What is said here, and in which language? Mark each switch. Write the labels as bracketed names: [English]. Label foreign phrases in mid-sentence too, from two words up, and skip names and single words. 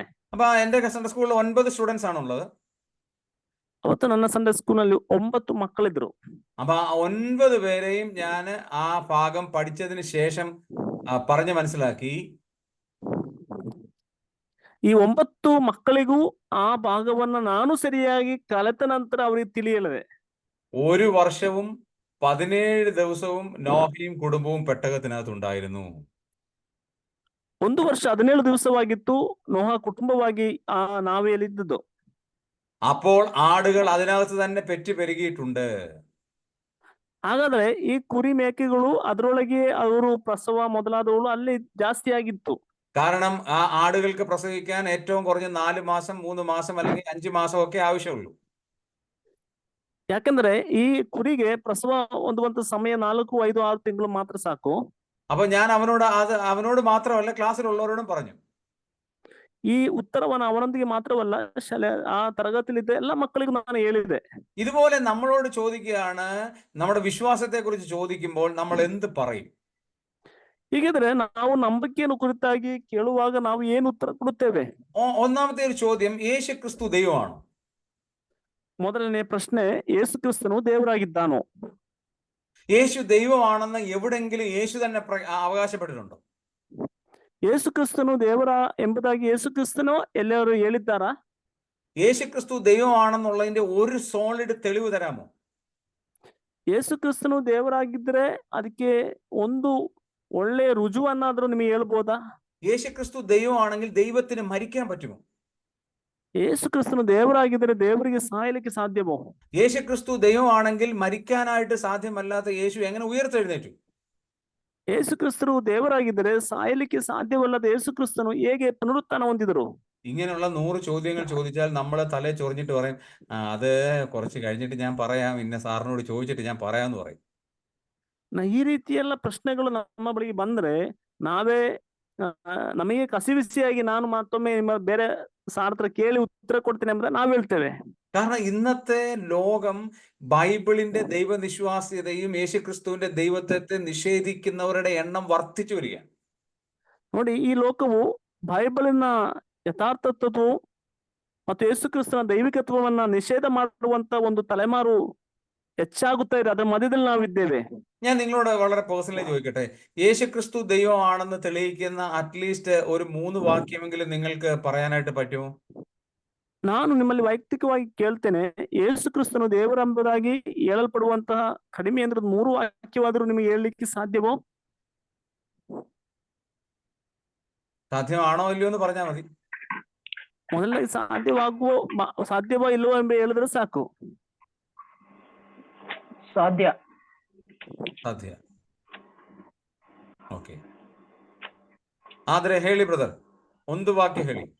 [Malayalam] അപ്പൊ എന്റെ [English] Sunday schoolil [Malayalam] 9 സ്റ്റുഡൻസ് ആണുള്ളത്. [Kannada] ಅವತ್ತು ನನ್ನ [English] Sunday schoolnalli [Kannada] 9 ಮಕ್ಕಳಿದ್ರು. [Malayalam] അപ്പൊ ആ 9 പേരെയും ഞാൻ ആ ഭാഗം പഠിച്ചതിന് ശേഷം പറഞ്ഞു മനസ്സിലാക്കി. [Kannada] ಈ 9 ಮಕ್ಕಳಿಗೂ ಆ ಭಾಗವನ್ನ ನಾನು ಸರಿಯಾಗಿ ಕಲಿತ ನಂತರ ಅವರಿಗೆ ತಿಳಿಯಲಿದೆ. [Malayalam] ഒരു വർഷവും 17 ദിവസവും നോഹയും കുടുംബവും പെട്ടകത്തിനകത്തുണ്ടായിരുന്നു. [Kannada] 1 ವರ್ಷ 17 ದಿವಸವಾಗಿತ್ತು ನೋಹ ಕುಟುಂಬವಾಗಿ ಆ ನಾವೆಯಲ್ಲಿದ್ದದ್ದು. [Malayalam] അപ്പോൾ ആടുകൾ അതിനകത്ത് തന്നെ പെറ്റ് പെരുകിയിട്ടുണ്ട്. [Kannada] ಹಾಗಾದ್ರೆ ಈ ಕುರಿ ಮೇಕೆಗಳು ಅದರೊಳಗೆ ಅವರು ಪ್ರಸವ ಮೊದಲಾದವುಗಳು ಅಲ್ಲಿ ಜಾಸ್ತಿ ಆಗಿತ್ತು. [Malayalam] കാരണം ആ ആടുകൾക്ക് പ്രസവിക്കാൻ ഏറ്റവും കുറഞ്ഞ 4 മാസം 3 മാസം അല്ലെങ്കിൽ 5 മാസം ഒക്കെ ആവശ്യമുള്ളൂ. [Kannada] ಯಾಕಂದ್ರೆ ಈ ಕುರಿಗೆ ಪ್ರಸವ ಹೊಂದುವಂತ ಸಮಯ 4, 5, 6 ತಿಂಗಳು ಮಾತ್ರ ಸಾಕು. [Malayalam] അപ്പൊ ഞാൻ അവനോട് മാത്രമല്ല ക്ലാസ്സിലുള്ളവരോടും പറഞ്ഞു. [Kannada] ಈ ಉತ್ತರವನ್ನು ಅವನೊಂದಿಗೆ ಮಾತ್ರವಲ್ಲ ಆ ತರಗತಿಯಲ್ಲಿದ್ದ ಎಲ್ಲ ಮಕ್ಕಳಿಗೂ ನಾನು ಹೇಳಿದೆ. [Malayalam] ഇതുപോലെ നമ്മളോട് ചോദിക്കുകയാണ്, നമ്മുടെ വിശ്വാസത്തെ കുറിച്ച് ചോദിക്കുമ്പോൾ നമ്മൾ എന്ത് പറയും? [Kannada] ಹೀಗಿದ್ರೆ ನಾವು ನಂಬಿಕೆಯನ್ನು ಕುರಿತಾಗಿ ಕೇಳುವಾಗ ನಾವು ಏನು ಉತ್ತರ ಕೊಡುತ್ತೇವೆ? [Malayalam] ഒന്നാമത്തെ ഒരു ചോദ്യം, യേശു ക്രിസ്തു ദൈവമാണോ? [Kannada] ಮೊದಲನೇ ಪ್ರಶ್ನೆ, ಯೇಸು ಕ್ರಿಸ್ತನು ದೇವರಾಗಿದ್ದಾನೋ? [Malayalam] യേശു ദൈവമാണെന്ന് എവിടെങ്കിലും യേശു തന്നെ അവകാശപ്പെട്ടിട്ടുണ്ടോ? [Kannada] ಯೇಸು ಕ್ರಿಸ್ತನು ದೇವರ ಎಂಬುದಾಗಿ ಯೇಸು ಕ್ರಿಸ್ತನು ಎಲ್ಲರೂ ಹೇಳಿದ್ದಾರಾ? [Malayalam] യേശു ക്രിസ്തു ദൈവമാണെന്നുള്ളതിന്റെ ഒരു സോളിഡ് തെളിവ് തരാമോ? [Kannada] ಯೇಸು ಕ್ರಿಸ್ತನು ದೇವರಾಗಿದ್ರೆ ಅದಕ್ಕೆ ಒಂದು ಒಳ್ಳೆ ರುಜುವನ್ನಾದ್ರೂ ನಿಮಗೆ ಹೇಳ್ಬೋದಾ? [Malayalam] യേശു ക്രിസ്തു ദൈവമാണെങ്കിൽ ദൈവത്തിന് മരിക്കാൻ പറ്റുമോ? [Kannada] ಯೇಸು ಕ್ರಿಸ್ತನು ದೇವರಾಗಿದ್ರೆ ದೇವರಿಗೆ ಸಾಯಲಿಕ್ಕೆ ಸಾಧ್ಯವೋ? [Malayalam] യേശു ക്രിസ്തു ദൈവമാണെങ്കിൽ മരിക്കാനായിട്ട് സാധ്യമല്ലാത്ത യേശു എങ്ങനെ ഉയർത്തെഴുന്നേറ്റു? [Kannada] ಯೇಸು ಕ್ರಿಸ್ತನು ದೇವರಾಗಿದ್ದರೆ ಸಾಯಲಿಕ್ಕೆ ಸಾಧ್ಯವಲ್ಲದ ಯೇಸು ಕ್ರಿಸ್ತನು ಹೇಗೆ ಪುನರುತ್ಥಾನ ಹೊಂದಿದರು? [Malayalam] ഇങ്ങനെയുള്ള 100 ചോദ്യങ്ങൾ ചോദിച്ചാൽ നമ്മളെ തലേ ചൊറിഞ്ഞിട്ട് പറയും, അത് കുറച്ച് കഴിഞ്ഞിട്ട് ഞാൻ പറയാം, ഇന്ന സാറിനോട് ചോദിച്ചിട്ട് ഞാൻ പറയാമെന്ന് പറയും. [Kannada] ಈ ರೀತಿಯೆಲ್ಲ ಪ್ರಶ್ನೆಗಳು ನಮ್ಮ ಬಳಿಗೆ ಬಂದ್ರೆ ನಾವೇ ನಮಗೆ ಕಸಿವಿಸಿಯಾಗಿ ನಾನು ಮತ್ತೊಮ್ಮೆ ಬೇರೆ ಸಾರ್ ಹತ್ರ ಕೇಳಿ ಉತ್ತರ ಕೊಡ್ತೇನೆ ಎಂಬುದನ್ನು ನಾವು ಹೇಳ್ತೇವೆ. [Malayalam] കാരണം ഇന്നത്തെ ലോകം ബൈബിളിന്റെ ദൈവനിശ്വാസ്യതയും യേശുക്രിസ്തുവിന്റെ ദൈവത്വത്തെ നിഷേധിക്കുന്നവരുടെ എണ്ണം വർദ്ധിച്ചു വരികയാണ്. [Kannada] ನೋಡಿ, ಈ ಲೋಕವು ಬೈಬಲಿನ ಯಥಾರ್ಥತ್ವವು ಮತ್ತು ಯೇಸು ಕ್ರಿಸ್ತನ ದೈವಿಕತ್ವವನ್ನ ನಿಷೇಧ ಮಾಡುವಂತ ಒಂದು ತಲೆಮಾರು ಹೆಚ್ಚಾಗುತ್ತಾ ಇದೆ. ಅದರ ಮಧ್ಯದಲ್ಲಿ ನಾವಿದ್ದೇವೆ. [Malayalam] ഞാൻ നിങ്ങളോട് വളരെ പേഴ്സണലി ചോദിക്കട്ടെ, യേശുക്രിസ്തു ദൈവമാണെന്ന് തെളിയിക്കുന്ന അറ്റ്ലീസ്റ്റ് ഒരു 3 വാക്യമെങ്കിലും നിങ്ങൾക്ക് പറയാനായിട്ട് പറ്റുമോ? [Kannada] ನಾನು ನಿಮ್ಮಲ್ಲಿ ವೈಯಕ್ತಿಕವಾಗಿ ಕೇಳ್ತೇನೆ, ಯೇಸು ಕ್ರಿಸ್ತನು ದೇವರೆಂಬುದಾಗಿ ಹೇಳಲ್ಪಡುವಂತಹ ಕಡಿಮೆ ಅಂದ್ರೆ 3 ವಾಕ್ಯವಾದರೂ ನಿಮಗೆ ಹೇಳಲಿಕ್ಕೆ ಸಾಧ್ಯವೋ? [Malayalam] സാധ്യമാണോ ഇല്ലയോ എന്ന് പറഞ്ഞാൽ മതി. [Kannada] ಮೊದಲನೇ ಸಾಧ್ಯವೋ ಇಲ್ಲವೋ ಎಂಬ ಹೇಳಿದ್ರೆ ಸಾಕು. ಸಾಧ್ಯ. ಓಕೆ, ಆದ್ರೆ ಹೇಳಿ ಬ್ರದರ್, ಒಂದು ವಾಕ್ಯ ಹೇಳಿ.